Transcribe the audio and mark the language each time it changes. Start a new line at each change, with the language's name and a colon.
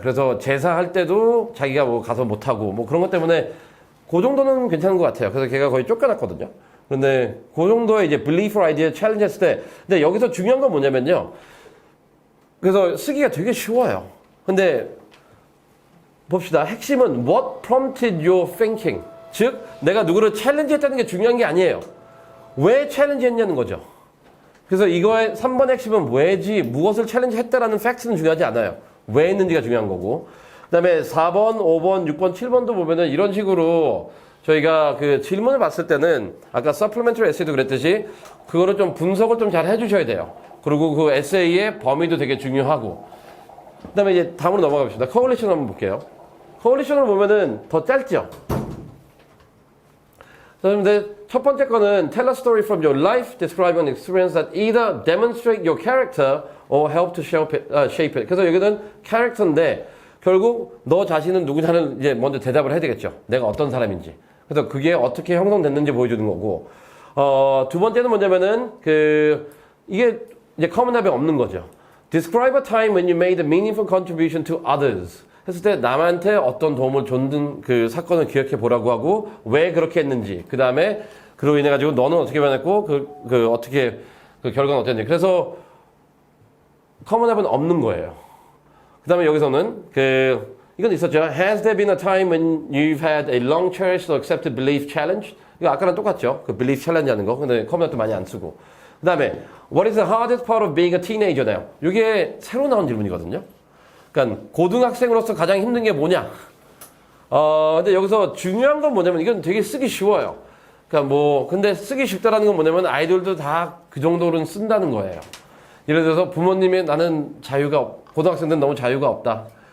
Korean: 그래서 제사할 때도 자기가 뭐 가서 못하고 뭐 그런 것 때문에 그 정도는 괜찮은 것 같아요. 그래서 걔가 거의 쫓겨났거든요. 근데 그 정도의 이제
English: belief idea challenge
Korean: 했을 때 근데 여기서 중요한 건 뭐냐면요. 그래서 쓰기가 되게 쉬워요. 근데 봅시다. 핵심은
English: what prompted your thinking.
Korean: 즉 내가 누구를 챌린지 했다는 게 중요한 게 아니에요. 왜 챌린지 했냐는 거죠. 그래서 이거의 3번 핵심은 왜지, 무엇을 챌린지 했다라는 팩트는 중요하지 않아요. 왜 했는지가 중요한 거고. 그 다음에 4번, 5번, 6번, 7번도 보면은 이런 식으로 저희가 그 질문을 봤을 때는 아까 supplementary essay도 그랬듯이 그거를 좀 분석을 좀 잘 해주셔야 돼요. 그리고 그 에세이의 범위도 되게 중요하고. 그 다음에 이제 다음으로 넘어가 봅시다. coalition 한번 볼게요. coalition을 보면은 더 짧죠? 그런데 첫 번째 거는
English: tell a story from your life, describe an experience that either demonstrate your character or help to shape it.
Korean: 그래서 여기는 character인데 결국 너 자신은 누구냐는 이제 먼저 대답을 해야 되겠죠. 내가 어떤 사람인지. 그래서 그게 어떻게 형성됐는지 보여주는 거고. 두 번째는 뭐냐면은 이게 이제 common 합이 없는 거죠.
English: Describe a time when you made a meaningful contribution to others.
Korean: 했을 때 남한테 어떤 도움을 줬는 그 사건을 기억해 보라고 하고 왜 그렇게 했는지 그 다음에 그로 인해 가지고 너는 어떻게 변했고 어떻게 그 결과는 어땠는지. 그래서 common 합은 없는 거예요. 그 다음에 여기서는 이건 있었죠.
English: Has there been a time when you've had a long cherished or accepted belief challenge?
Korean: 이거 아까랑 똑같죠. 그 belief challenge 하는 거. 근데 common 합도 많이 안 쓰고.
English: 그 다음에 What is the hardest part of being a teenager나요?
Korean: 이게 새로 나온 질문이거든요. 그러니까 고등학생으로서 가장 힘든 게 뭐냐? 근데 여기서 중요한 건 뭐냐면 이건 되게 쓰기 쉬워요. 그러니까 근데 쓰기 쉽다라는 건 뭐냐면 아이들도 다 그 정도는 쓴다는 거예요. 예를 들어서 부모님이 나는 고등학생들은 너무 자유가 없다.